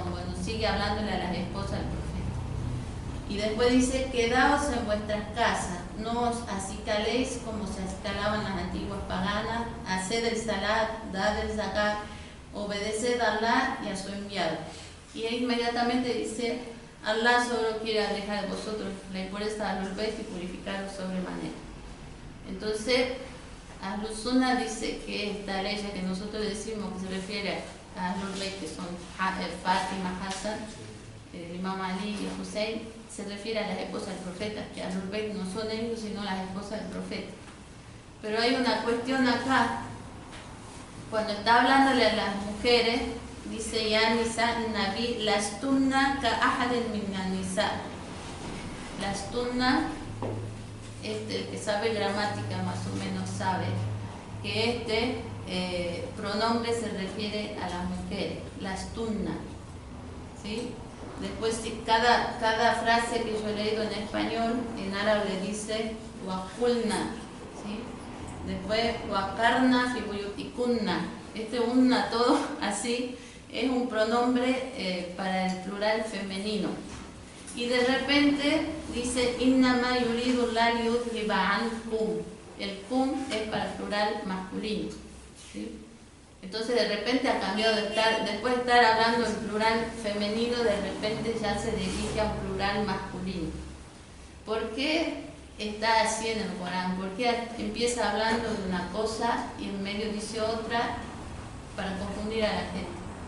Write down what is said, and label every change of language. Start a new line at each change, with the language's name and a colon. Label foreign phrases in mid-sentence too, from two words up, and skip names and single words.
Spanish: Bueno, sigue hablándole a las esposas del profeta. Y después dice: quedaos en vuestras casas, no os acicaléis como se acicalaban las antiguas paganas, haced el salat, dad el zakat, obedeced a Allah y a su enviado. Y inmediatamente dice: Allah solo quiere alejar de vosotros la impureza de Ahlul Bayt y purificaros sobremanera. Entonces, Ahlus Sunnah dice que esta ley que nosotros decimos que se refiere a Ahlul Bayt, que son Fatima, Hassan, Imam Ali y Hussein, se refiere a las esposas del profeta, que Ahlul Bayt no son ellos, sino las esposas del profeta. Pero hay una cuestión acá, cuando está hablándole a las mujeres, dice:
Arabic: يا نساء النبي لستن كأحد من النساء. Lastunna,
Spanish: el que sabe gramática más o menos sabe que pronombre se refiere a las mujeres, lastunna, ¿sí? Después, cada frase que yo he leído en español, en árabe dice waqulna, ¿sí?
Arabic: Después وقرن في بيوتكن.
Spanish: Unna, todo así, es un pronombre para el plural femenino. Y de repente dice:
Arabic: إنما يريد الله ليذهب عنكم.
Spanish: El kum es para el plural masculino, ¿sí? Entonces de repente ha cambiado después de estar hablando en plural femenino, de repente ya se dirige a un plural masculino. ¿Por qué está así en el Corán? ¿Por qué empieza hablando de una cosa y en medio dice otra para confundir a la gente?